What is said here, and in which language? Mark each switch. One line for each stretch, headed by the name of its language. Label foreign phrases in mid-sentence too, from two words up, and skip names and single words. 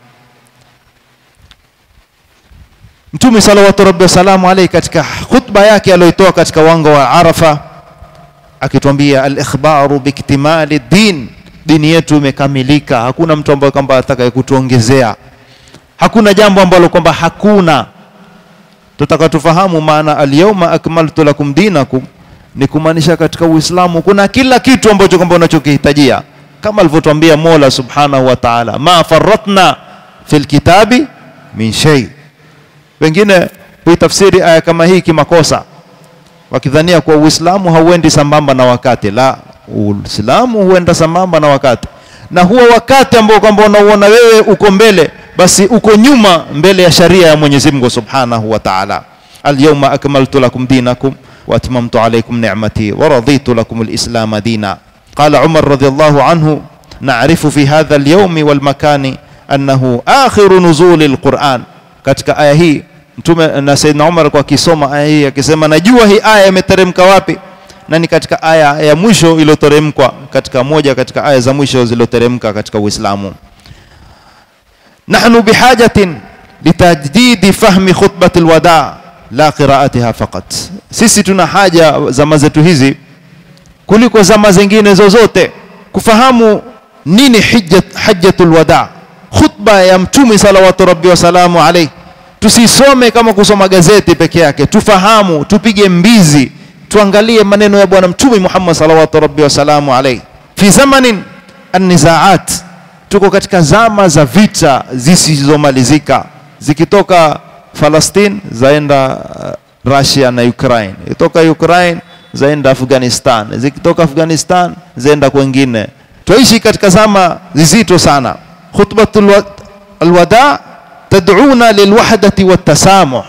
Swahili: Mtume
Arabic: صلى الله عليه وسلم
Swahili: katika khutba yake aliyotoa katika wanga wa Arafa akituambia
Arabic: الإخبار باكتمال الدين,
Swahili: dini yetu imekamilika, hakuna mtu ambaye kwamba atakaye kutuongezea, hakuna jambo ambalo kwamba hakuna. Tutaka tufahamu maana
Arabic: اليوم أكملت لكم دينكم,
Swahili: ni kumaanisha katika Uislamu kuna kila kitu ambacho kwamba unachokihitajia, kama alivyotuambia Mola
Arabic: سبحانه وتعالى ما فرطنا في الكتاب من شيء.
Swahili: Wengine huitafsiri aya kama hii kimakosa, wakidhania kwa Uislamu hauendi sambamba na wakati. La, Uislamu huenda sambamba na wakati, na huo wakati ambao kwamba unaona wewe uko mbele, basi uko nyuma mbele ya sharia ya Mwenyezi Mungu
Arabic: سبحانه وتعالى. اليوم أكملت لكم دينكم وأتممت عليكم نعمتي ورضيت لكم الإسلام دينا. قال عمر رضي الله عنه نعرف في هذا اليوم والمكان أنه آخر نزول القرآن.
Swahili: Katika aya hii Mtume na Saidna Umar kwa kisoma aya hii akisema, najua hii aya imeteremka wapi, na ni katika aya ya mwisho iliyoteremka, katika moja katika aya za mwisho zilizoteremka katika Uislamu.
Arabic: نحن بحاجة لتجديد فهم خطبة الوداع لا قراءتها فقط.
Swahili: Sisi tuna haja zama zetu hizi kuliko zama zingine zozote kufahamu nini
Arabic: حجة الوداع,
Swahili: khutba ya Mtume
Arabic: صلى الله عليه وسلم عليه.
Swahili: Tusisome kama kusoma gazeti peke yake, tufahamu, tupige mbizi, tuangalie maneno ya bwana Mtume Muhammad
Arabic: صلى الله عليه وسلم عليه. في زمن النزاعات,
Swahili: tuko katika zama za vita zisizomalizika, zikitoka Palestine zaenda Russia na Ukraine, kutoka Ukraine zaenda Afghanistan, zikitoka Afghanistan zaenda kwingine. Tuishi katika zama zizito sana.
Arabic: خطبة الوداع تدعونا للوحدة والتسامح.